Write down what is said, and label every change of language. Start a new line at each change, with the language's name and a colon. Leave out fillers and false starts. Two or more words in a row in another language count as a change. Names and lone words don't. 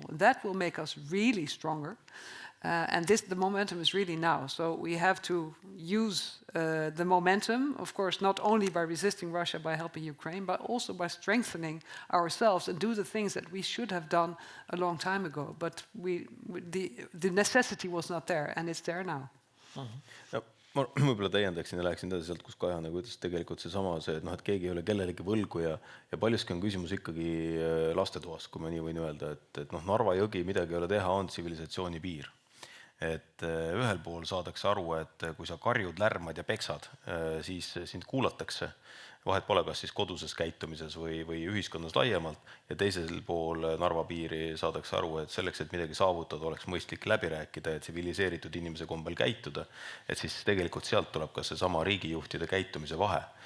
English: That will make us really stronger. And the momentum is really now. So we have to use the momentum, of course, not only by resisting Russia, by helping Ukraine, but also by strengthening ourselves and do the things that we should have done a long time ago. But the necessity was not there, and it's there now.
Estonian: Ja, ma võib-olla täiendaksin ja läheksin edasi sealt, kus Kaja ütles tegelikult et keegi ei ole kellelegi võlgu ja paljuski on küsimus ikkagi lastetoas, kui ma nii võin öelda, et Narva jõgi midagi ei ole teha, on tsivilisatsiooni piir. Et ühel pool saadakse aru, et kui sa karjud, lärmad ja peksad, siis sind kuulatakse, vahet pole kas siis koduses käitumises või ühiskonnas laiemalt, ja teisel pool Narva piiri saadakse aru, et selleks, et midagi saavutada, oleks mõistlik läbi rääkida ja tsiviliseeritud inimese kombel käituda, et siis tegelikult sealt tuleb ka see sama riigijuhtide käitumise vahe.